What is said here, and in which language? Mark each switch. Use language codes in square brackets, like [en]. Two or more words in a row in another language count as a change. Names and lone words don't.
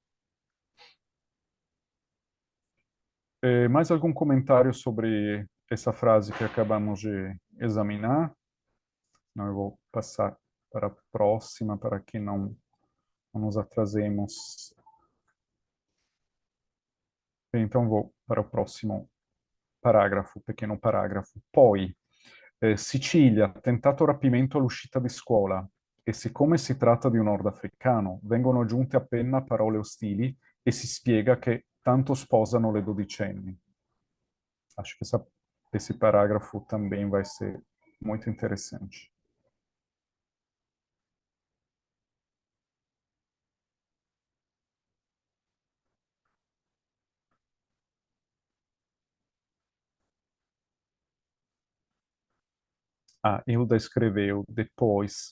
[pt] mais algum comentário sobre essa frase que acabamos de examinar? Não, eu vou passar para a próxima, para que não nos atrasemos. Então, vou para o próximo parágrafo, pequeno parágrafo. [it] Poi, Sicilia, tentato rapimento all'uscita di scuola. E siccome si tratta di un nordafricano, vengono aggiunte appena parole ostili e si spiega che tanto sposano le dodicenni. [pt] Acho que esse parágrafo também vai ser muito interessante. Ah, Hilda escreveu depois.